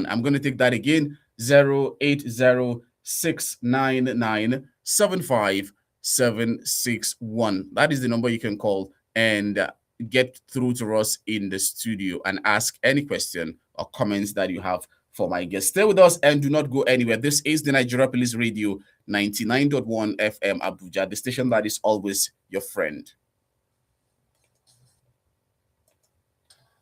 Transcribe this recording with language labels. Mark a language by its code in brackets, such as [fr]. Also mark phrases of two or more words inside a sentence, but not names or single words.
[en] I'm going to take that again, 080-699-75761. That is the number you can call and get through to us in the studio and ask any question or comments that you have for my guest. Stay with us and do not go anywhere. This is the Nigeria Police Radio 99.1 FM Abuja, the station that is always your friend.